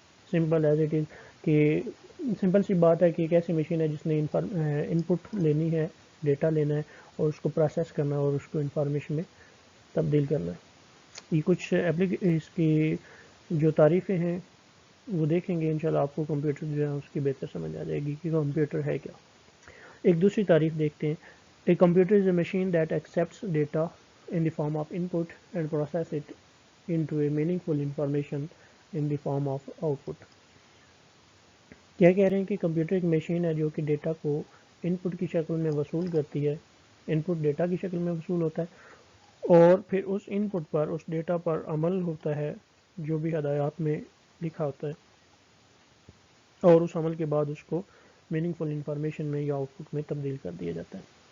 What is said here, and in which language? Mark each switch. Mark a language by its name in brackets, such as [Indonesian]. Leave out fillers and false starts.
[English] simple as it is [Urdu] کہ simple سی بات ہے کہ ایک ایسی مشین ہے جس نے ان پٹ لینی ہے, ڈیٹا لینا ہے اور اس کو پروسیس کرنا ہے اور اس کو انفارمیشن میں تبدیل کرنا ہے. یہ کچھ اس کی جو تعریفیں ہیں وہ دیکھیں گے انشاءاللہ آپ کو کمپیوٹر جو ہے اس کی بہتر سمجھ آ جائے گی کہ کمپیوٹر ہے کیا. ایک دوسری تعریف دیکھتے ہیں. [English] A computer is a machine that accepts data in the form of input and process it into a meaningful information in the form of output. [Urdu] کیا کہہ رہے ہیں کہ کمپیوٹر ایک مشین ہے جو کہ ڈیٹا کو ان پٹ کی شکل میں وصول کرتی ہے, ان پٹ ڈیٹا کی شکل میں وصول ہوتا ہے اور پھر اس ان پٹ پر, اس ڈیٹا پر عمل ہوتا ہے جو بھی ہدایات میں لکھا ہوتا ہے, اور اس عمل کے بعد اس کو میننگ فل انفارمیشن میں یا آؤٹ پٹ میں تبدیل کر دیا جاتا ہے.